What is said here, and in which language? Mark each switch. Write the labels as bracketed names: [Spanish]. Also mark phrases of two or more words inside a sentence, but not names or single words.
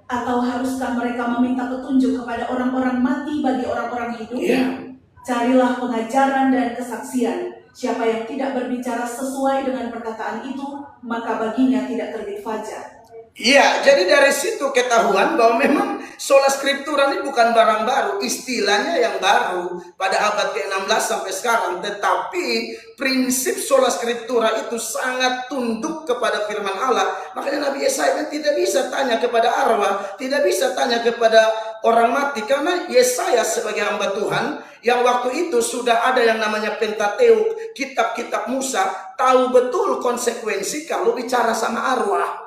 [Indonesian] Atau haruskah mereka meminta petunjuk kepada orang-orang mati bagi orang-orang hidup? [English] Yeah. [Indonesian] Carilah pengajaran dan kesaksian. Siapa yang tidak berbicara sesuai dengan perkataan itu, maka baginya tidak terbit fajar. Iya, jadi dari situ ketahuan bahwa memang [Latin] sola scriptura [Indonesian] ini bukan barang baru, istilahnya yang baru pada abad ke-16 sampai sekarang. Tetapi prinsip [Latin] sola scriptura [Indonesian] itu sangat tunduk kepada firman Allah. Makanya Nabi Yesaya tidak bisa tanya kepada arwah, tidak bisa tanya kepada orang mati, karena Yesaya sebagai hamba Tuhan yang waktu itu sudah ada yang namanya Pentateuk, kitab-kitab Musa, tahu betul konsekuensi kalau bicara sama arwah.